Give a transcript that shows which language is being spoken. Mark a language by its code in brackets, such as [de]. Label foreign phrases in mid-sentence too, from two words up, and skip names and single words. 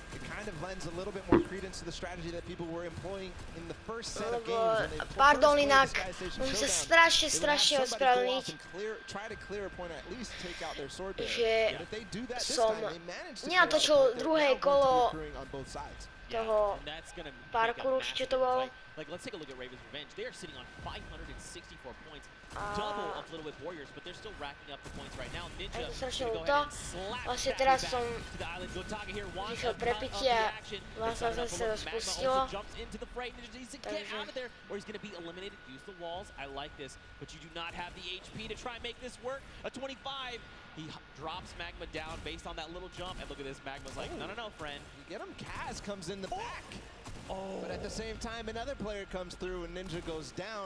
[sk] Lebo, pardon, inak, musím sa strašne ospravedlniť, že som nenatočil druhé kolo toho parkouru, či čo to bolo. [en] Like, let's take a look at Ravens Revenge. They are sitting on 564 points, double of Little Whip Warriors, but they're still racking up the points right now. Ninja [sk] to strašne ľúto. Vlastne teraz som vyšiel prepitie a vlastne sa to spustilo. Takže... [en] Or he's going to be eliminated. Use the walls. I like this, but you do not have the HP to try and make this work. A 25. He drops Magma down based on that little jump, and look at this. Magma's like, no, friend. You get him. Kaz comes in the back. But at the same time, another player comes through and Ninja goes down.